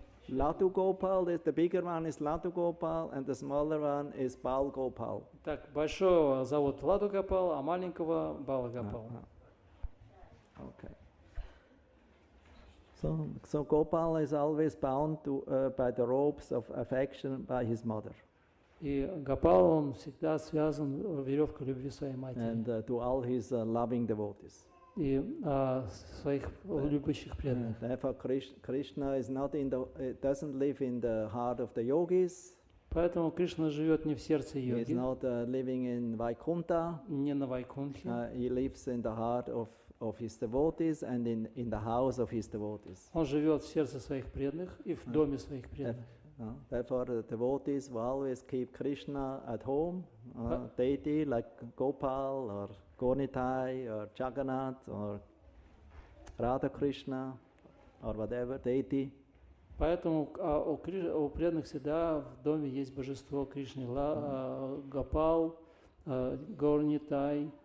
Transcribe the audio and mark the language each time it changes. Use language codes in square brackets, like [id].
[en] Ladu Gopal, the bigger one is Ladu Gopal and the smaller one is Bal Gopal. [ru] Так, большого зовут Ладу Гопал, а маленького Бала Гопал. [en] Okay. So Gopal is always bound by the ropes of affection by his mother [ru] И Гопал, он всегда связан веревкой любви своей матери [en] and to all his loving devotees. [ru] и своих любящих преданных. [en] Therefore, Krishna is not doesn't live in the heart of the yogis. [ru] Поэтому Кришна живет не в сердце [en] He is [ru] йоги, [en] not living in Vaikuntha. [ru] не на Вайкунхе. [en] He lives in the heart of his devotees and in the house of his devotees. [ru] Он живет в сердце своих преданных и в доме своих преданных. [en] Therefore, the devotees will always keep Krishna at home, deity like Gopal or Gonitai or Jagannath or Radha Krishna or whatever deity. [ru] Поэтому у преданных всегда в доме есть божество Кришны, Гопал, Горнитай